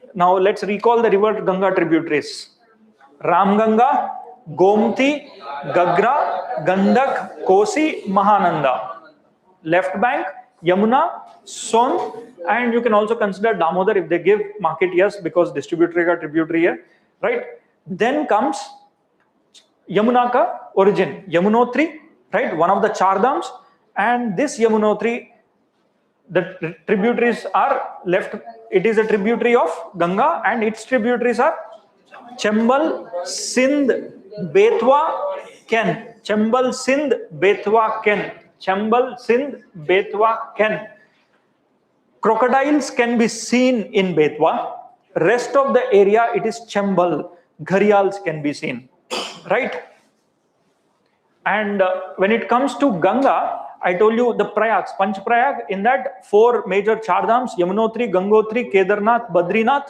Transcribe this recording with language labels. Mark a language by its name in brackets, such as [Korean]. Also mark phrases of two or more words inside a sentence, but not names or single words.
[English] Now let's recall the river Ganga tributaries. Ramganga, Gomti, Gagra, Gandak, Kosi, Mahananda. Left bank, Yamuna, Son, and you can also consider Damodar if they give market, yes, because distributary ka tributary hai, right? Then comes Yamuna ka origin, Yamunotri, right? One of the Char Dhams, and this Yamunotri, the tributaries are left, it is a tributary of Ganga and its tributaries are Chambal, Sindh, Betwa, Ken. Chambal, Sindh, Betwa, Ken. Chambal, Sindh, Betwa, Ken. Crocodiles can be seen in Betwa. Rest of the area, it is Chambal. Gharials can be seen. Right? And when it comes to Ganga, I told you the Prayags, Panch Prayag, in that 4 major Chardhams, Yamunotri, Gangotri, Kedarnath, Badrinath.